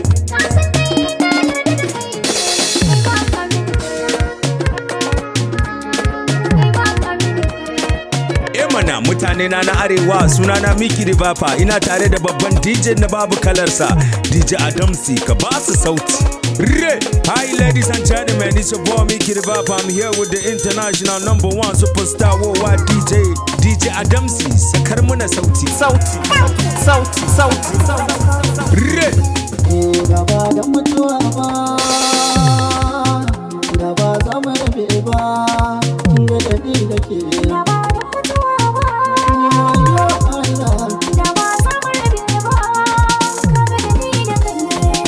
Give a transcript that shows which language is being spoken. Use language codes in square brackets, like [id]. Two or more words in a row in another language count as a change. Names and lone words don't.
[ha] Ka san dai na yarda da kai, kai ba ka min. Kai ba ka min. Eh mana, mutane na na arewa, sunana Mickey the Viper. Ina tare da babban D J na babu kalarsa, D J Adamsi, ka ba su sauti. Re! [en] Hi ladies and gentlemen, it's your boy Mickey the Viper. I'm here with the international number one superstar worldwide D J, D J Adamsi. [ha] Sakar muna sauti. Sauti, sauti, sauti, sauti. Re! Eh, da ba da mutuwa ba, da ba za mu rabe ba, kin ga da ni da ke. Da ba da mutuwa ba, [ar] Ya Allah. [ha] da ba za mu rabe ba, ka ga da ni da kai ne.